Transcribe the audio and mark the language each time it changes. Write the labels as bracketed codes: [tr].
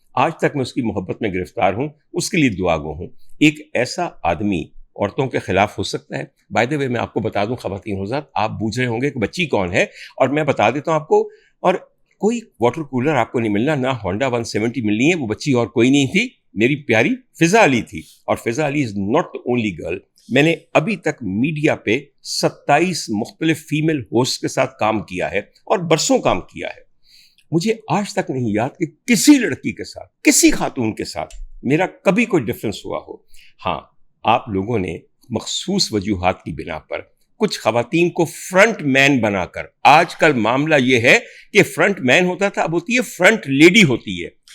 [ur] آج تک میں اس کی محبت میں گرفتار ہوں, اس کے لیے دعا گو ہوں. ایک ایسا آدمی عورتوں کے خلاف ہو سکتا ہے. بائی دا وے میں آپ کو بتا دوں خواتین حضرات, آپ پوچھ رہے ہوں گے کہ بچی کون ہے, اور میں بتا دیتا ہوں آپ کو. اور کوئی واٹر کولر آپ کو نہیں ملنا, نہ ہونڈا 170 ملنی ہے. وہ بچی اور کوئی نہیں تھی, میری پیاری فضا علی تھی. [en] اور Fiza Ali is not the only girl. [ur] میں نے ابھی تک میڈیا پہ 27 مختلف فیمیل ہوسٹ کے ساتھ کام کیا ہے اور برسوں کام کیا ہے. مجھے آج تک نہیں یاد کہ کسی لڑکی کے ساتھ, کسی خاتون کے ساتھ میرا کبھی کوئی ڈفرینس ہوا ہو. ہاں, آپ لوگوں نے مخصوص وجوہات کی بنا پر کچھ خواتین کو فرنٹ مین بنا کر, آج کل معاملہ یہ ہے کہ فرنٹ مین ہوتا تھا, اب ہوتی ہے فرنٹ لیڈی ہوتی ہے.